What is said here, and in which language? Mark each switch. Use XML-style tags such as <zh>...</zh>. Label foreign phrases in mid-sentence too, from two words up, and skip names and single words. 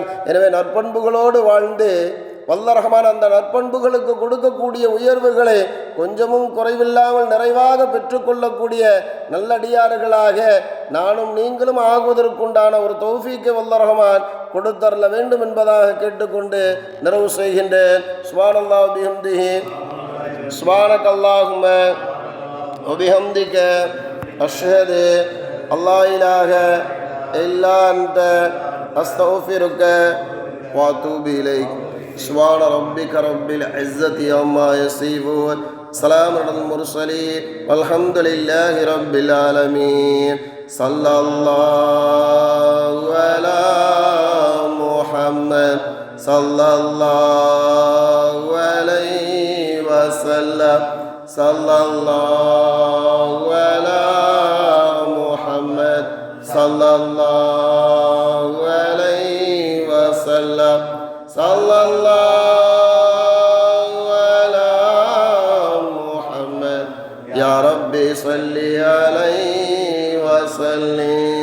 <ta>எனவே நற்பண்புகளோடு வாழ்ந்து வல்ல ரஹ்மான் அந்த நற்பண்புகளுக்கு கொடுக்கக்கூடிய உயர்வுகளை கொஞ்சமும் குறைவில்லாமல் நிறைவாக பெற்றுக்கொள்ளக்கூடிய நல்லடியார்களாக நானும் நீங்களும் ஆகுவதற்குண்டான ஒரு தௌஃபீக்கை வல்ல ரஹ்மான் கொடுத்தரல வேண்டும் என்பதாக கேட்டுக்கொண்டு நிறைவு செய்கின்றேன்.</ta> <ar>سبحان الله بحمده، سبحانك اللهم وبحمدك، أشهد أن لا إله إلا أنت، أستغفرك وأتوب إليك. سبحان ربك رب العزة عما يصفون سلام على المرسلين والحمد لله رب العالمين صلى الله على محمد صلى الله عليه وسلم صلى الله على محمد صلى الله عليه وسلم صلى الله على محمد يا ربي صل عليه وسلم</ar>